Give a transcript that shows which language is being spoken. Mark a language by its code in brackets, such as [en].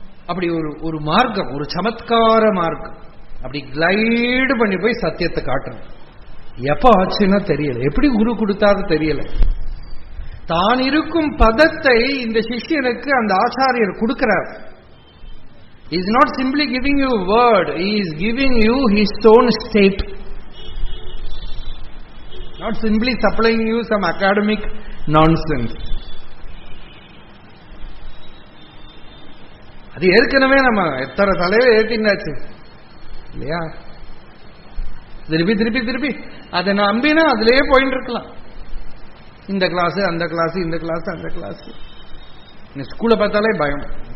[ta] அப்படி ஒரு மார்க்கம், ஒரு சமத்கார மார்க்கம். அப்படி கிளைடு பண்ணி போய் சத்தியத்தை காட்டணும். எப்ப ஆச்சுன்னா தெரியல, எப்படி குரு கொடுத்தாரு தெரியல. தான் இருக்கும் பதத்தை இந்த சிஷ்யனுக்கு அந்த ஆச்சாரியர் கொடுக்கிறார். [en] He is not simply giving you word, he is giving you his own state. Not simply supplying you some academic nonsense. [ta] அது ஏற்கனவே நம்ம எத்தனை தலையில ஏற்றினாச்சு இல்லையா? திருப்பி திருப்பி திருப்பி அதை நம்பினா அதுலயே போயிட்டு இருக்கலாம். இந்த கிளாஸ் அந்த கிளாஸ், இந்த கிளாஸ் அந்த கிளாஸ். ஸ்கூலை பார்த்தாலே பயம்.